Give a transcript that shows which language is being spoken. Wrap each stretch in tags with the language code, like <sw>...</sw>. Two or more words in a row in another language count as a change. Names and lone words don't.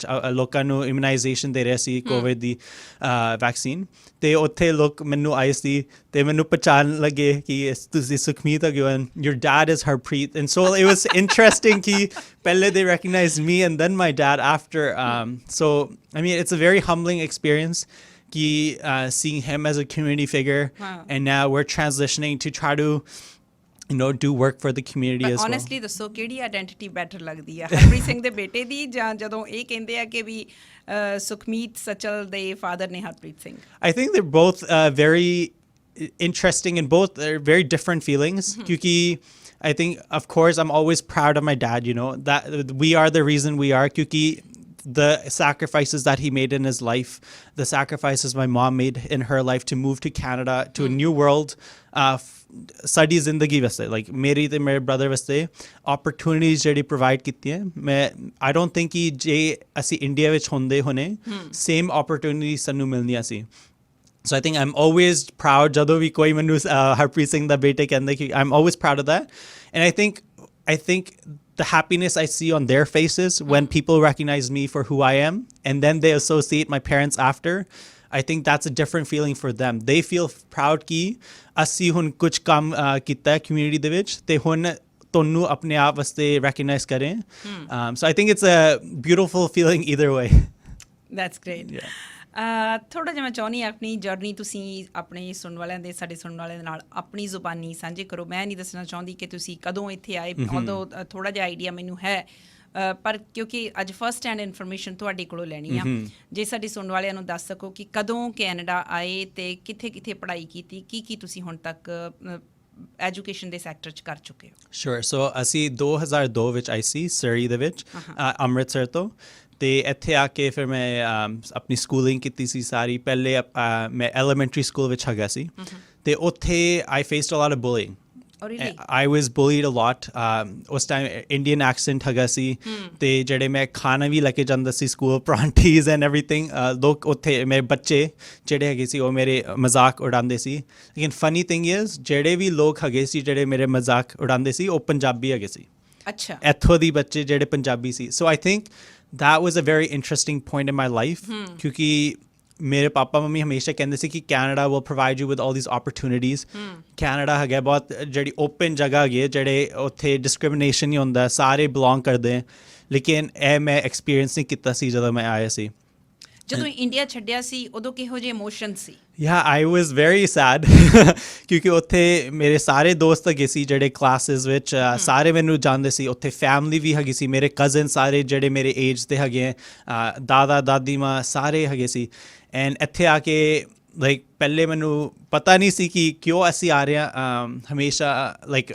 <pa>ਲੋਕਾਂ ਨੂੰ ਇਮਿਊਨਾਈਜੇਸ਼ਨ ਦੇ ਰਿਹਾ ਸੀ ਕੋਵਿਡ ਦੀ ਵੈਕਸੀਨ ਅਤੇ ਉੱਥੇ ਲੋਕ ਮੈਨੂੰ ਆਏ ਸੀ ਅਤੇ ਮੈਨੂੰ ਪਛਾਣ ਲੱਗੇ ਕਿ ਤੁਸੀਂ ਸੁਖਮੀਤ ਹੈਗੇ ਹੋ</pa> <en>and your dad is Harpreet and so it was interesting</en> <pa>ਕਿ ਪਹਿਲੇ</pa> <en>they recognize me and then my dad after so I mean it's a very humbling experience</en> <pa>ਕਿ</pa> <en>seeing him as a community figure and now we're transitioning to try to do work for the community as well.</en> <pa>Honestly ਦੱਸੋ ਕਿਹੜੀ</pa> <en>identity better</en> <pa>ਲੱਗਦੀ ਹੈ ਹਰਪ੍ਰੀਤ ਸਿੰਘ ਦੇ ਬੇਟੇ ਦੀ ਜਾਂ ਜਦੋਂ ਇਹ ਕਹਿੰਦੇ ਆ ਕਿ ਵੀ ਸੁਖਮੀਤ ਸਚਲ ਦੇ ਫਾਦਰ ਨੇ ਹਰਪ੍ਰੀਤ ਸਿੰਘ</pa> <en>I think they're both very interesting and both are very different feelings kyunki I think of course I'm always proud of my dad that we are the reason we are kyunki the sacrifices that he made in his life, the sacrifices my mom made in her life to move to Canada, to a new world,</en> <pa>ਸਾਡੀ ਜ਼ਿੰਦਗੀ ਵਾਸਤੇ ਲਾਈਕ ਮੇਰੀ ਅਤੇ ਮੇਰੇ ਬ੍ਰਦਰ ਵਾਸਤੇ ਓਪਰਚੁਨਿਟੀਜ਼ ਜਿਹੜੀ ਪ੍ਰੋਵਾਈਡ ਕੀਤੀਆਂ ਮੈਂ</pa> <en>I don't think</en> <pa>ਕਿ ਜੇ ਅਸੀਂ ਇੰਡੀਆ ਵਿੱਚ ਹੁੰਦੇ ਹੋਣੇ</pa> <en>same opportunity</en> <pa>ਸਾਨੂੰ ਮਿਲਣੀਆਂ ਸੀ</pa> <en>so I think I am always proud</en> <pa>ਜਦੋਂ ਵੀ ਕੋਈ ਮੈਨੂੰ ਹਰਪ੍ਰੀਤ ਸਿੰਘ ਦਾ ਬੇਟੇ ਕਹਿੰਦੇ ਕਿ</pa> <en>I am always proud of that and I think the happiness I see on their faces when people recognize me for who I am and then they associate my parents after, I think that's a different feeling for them. They feel proud</en> <pa>ਕਿ ਅਸੀਂ ਹੁਣ ਕੁਝ ਕੰਮ ਕੀਤਾ ਹੈ community ਦੇ ਵਿੱਚ ਤੇ ਹੁਣ ਤੁਹਾਨੂੰ ਆਪਣੇ ਆਪ ਵਾਸਤੇ recognize ਕਰਨ.</pa> <en>So I think it's a beautiful feeling either way. That's great. Yeah.</en> <pa>ਥੋੜ੍ਹਾ ਜਿਹਾ ਮੈਂ ਚਾਹੁੰਦੀ ਹਾਂ ਆਪਣੀ ਜਰਨੀ ਤੁਸੀਂ ਆਪਣੇ ਸੁਣਨ ਵਾਲਿਆਂ ਦੇ ਸਾਡੇ ਸੁਣਨ ਵਾਲਿਆਂ ਦੇ ਨਾਲ ਆਪਣੀ ਜ਼ੁਬਾਨੀ ਸਾਂਝੇ ਕਰੋ ਮੈਂ ਨਹੀਂ ਦੱਸਣਾ ਚਾਹੁੰਦੀ ਕਿ ਤੁਸੀਂ ਕਦੋਂ ਇੱਥੇ ਆਏ ਉਦੋਂ ਥੋੜ੍ਹਾ ਜਿਹਾ ਆਈਡੀਆ ਮੈਨੂੰ ਹੈ ਪਰ ਕਿਉਂਕਿ ਅੱਜ</pa> <en>first hand information</en> <pa>ਤੁਹਾਡੇ ਕੋਲੋਂ ਲੈਣੀ ਆ ਜੇ ਸਾਡੇ ਸੁਣਨ ਵਾਲਿਆਂ ਨੂੰ ਦੱਸ ਸਕੋ ਕਿ ਕਦੋਂ ਕੈਨੇਡਾ ਆਏ ਅਤੇ ਕਿੱਥੇ ਕਿੱਥੇ ਪੜ੍ਹਾਈ ਕੀਤੀ ਕੀ ਤੁਸੀਂ ਹੁਣ ਤੱਕ ਐਜੂਕੇਸ਼ਨ ਦੇ ਸੈਕਟਰ 'ਚ ਕਰ ਚੁੱਕੇ ਹੋ ਸ਼ੋਰ ਸੋ ਅਸੀਂ 2002 ਵਿੱਚ ਆਈ ਸੀ ਸਰੀ ਦੇ ਵਿੱਚ ਅੰਮ੍ਰਿਤਸਰ ਤੋਂ ਅਤੇ ਇੱਥੇ ਆ ਕੇ ਫਿਰ ਮੈਂ ਆਪਣੀ ਸਕੂਲਿੰਗ ਕੀਤੀ ਸੀ ਸਾਰੀ ਪਹਿਲੇ ਮੈਂ ਐਲੀਮੈਂਟਰੀ ਸਕੂਲ ਵਿੱਚ ਹੈਗਾ ਸੀ ਅਤੇ ਉੱਥੇ</pa> <en>I faced a lot of bullying I was bullied a lot.</en> <pa>ਉਸ ਟਾਈਮ</pa> <en>Indian accent</en> <pa>ਹੈਗਾ ਸੀ ਅਤੇ ਜਿਹੜੇ ਮੈਂ ਖਾਣਾ ਵੀ ਲੈ ਕੇ ਜਾਂਦਾ ਸੀ ਸਕੂਲ ਪਰਾਂਠੀਜ਼</pa> <en>and everything</en> <pa>ਲੋਕ ਉੱਥੇ ਮੇਰੇ ਬੱਚੇ ਜਿਹੜੇ ਹੈਗੇ ਸੀ ਉਹ ਮੇਰੇ ਮਜ਼ਾਕ ਉਡਾਉਂਦੇ ਸੀ ਲੇਕਿਨ</pa> <en>funny thing is</en> <pa>ਜਿਹੜੇ ਵੀ ਲੋਕ ਹੈਗੇ ਸੀ ਜਿਹੜੇ ਮੇਰੇ ਮਜ਼ਾਕ ਉਡਾਉਂਦੇ ਸੀ ਉਹ ਪੰਜਾਬੀ ਹੈਗੇ ਸੀ ਅੱਛਾ ਇੱਥੋਂ ਦੀ ਬੱਚੇ ਜਿਹੜੇ ਪੰਜਾਬੀ ਸੀ</pa> <en>so I think that was a very interesting point in my life</en> <pa>ਕਿਉਂਕਿ ਮੇਰੇ ਪਾਪਾ ਮੰਮੀ ਹਮੇਸ਼ਾ ਕਹਿੰਦੇ ਸੀ ਕਿ ਕੈਨੇਡਾ</pa> <en>will provide you with all these opportunities</en> <pa>ਕੈਨੇਡਾ ਹੈਗਾ ਬਹੁਤ ਜਿਹੜੀ ਓਪਨ ਜਗ੍ਹਾ ਹੈਗੀ ਜਿਹੜੇ ਉੱਥੇ ਡਿਸਕ੍ਰਿਮੀਨੇਸ਼ਨ ਨਹੀਂ ਹੁੰਦਾ ਸਾਰੇ ਬਿਲੋਂਗ ਕਰਦੇ ਲੇਕਿਨ ਇਹ ਮੈਂ ਐਕਸਪੀਰੀਅੰਸ ਨਹੀਂ ਕੀਤਾ ਸੀ ਜਦੋਂ ਮੈਂ ਆਇਆ ਸੀ ਜਦੋਂ ਇੰਡੀਆ ਛੱਡਿਆ ਸੀ ਉਦੋਂ ਕਿਹੋ ਜਿਹੇ ਇਮੋਸ਼ਨ ਸੀ</pa> <en>Yeah, I was very sad</en> <pa>ਕਿਉਂਕਿ ਉੱਥੇ ਮੇਰੇ ਸਾਰੇ ਦੋਸਤ ਹੈਗੇ ਸੀ ਜਿਹੜੇ ਕਲਾਸਿਸ ਵਿੱਚ ਸਾਰੇ ਮੈਨੂੰ ਜਾਣਦੇ ਸੀ ਉੱਥੇ ਫੈਮਿਲੀ ਵੀ ਹੈਗੀ ਸੀ ਮੇਰੇ ਕਜ਼ਨ ਸਾਰੇ ਜਿਹੜੇ ਮੇਰੇ ਏਜ ਦੇ ਹੈਗੇ ਦਾਦਾ ਦਾਦੀ ਮਾਂ ਸਾਰੇ ਹੈਗੇ ਸੀ ਐਂਡ ਇੱਥੇ ਆ ਕੇ ਲਾਈਕ ਪਹਿਲੇ ਮੈਨੂੰ ਪਤਾ ਨਹੀਂ ਸੀ ਕਿ ਕਿਉਂ ਅਸੀਂ ਆ ਰਹੇ ਹਾਂ ਹਮੇਸ਼ਾ ਲਾਈਕ</pa>